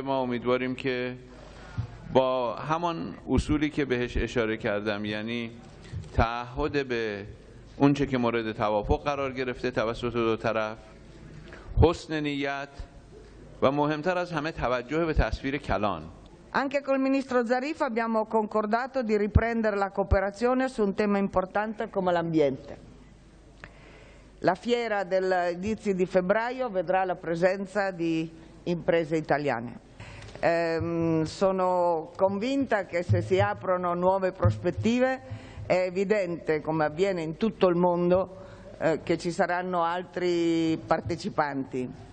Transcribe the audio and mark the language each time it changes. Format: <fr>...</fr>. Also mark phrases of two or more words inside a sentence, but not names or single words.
<fa>ما امیدواریم که با همان اصولی که بهش اشاره کردم، یعنی تعهد به اونچه که مورد توافق قرار گرفته توسط دو طرف، حسن نیت و مهمتر از همه توجه به تصویر کلان.</fa> <it>Anche col ministro Zarif abbiamo concordato di riprendere la cooperazione su un tema importante come l'ambiente. La fiera dell'inizio di febbraio vedrà la presenza di imprese italiane. Sono convinta che se si aprono nuove prospettive è evidente, come avviene in tutto il mondo, che ci saranno altri partecipanti.</it>